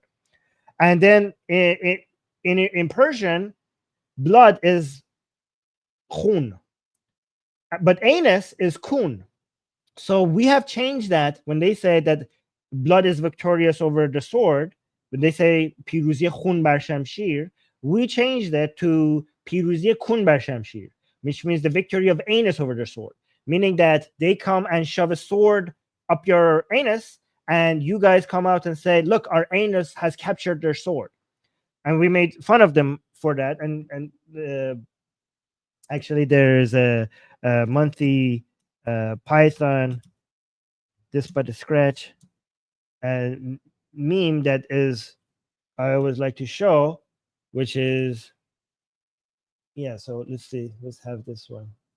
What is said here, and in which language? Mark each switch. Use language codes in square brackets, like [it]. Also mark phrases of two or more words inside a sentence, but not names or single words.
[en] And then in Persian, blood is khun, but anus is kun. So we have changed that when they say that blood is victorious over the sword. when they say [fa] پیروزی خون بر شمشیر, [en] we changed it to [fa] پیروزی کون بر شمشیر, [en] which means the victory of anus over their sword, meaning that they come and shove a sword up your anus, and you guys come out and say, look, our anus has captured their sword. And we made fun of them for that. And actually, there's a monthly Python, this but a scratch, meme that is, I always like to show, which is, yeah, so let's see, let's have this one.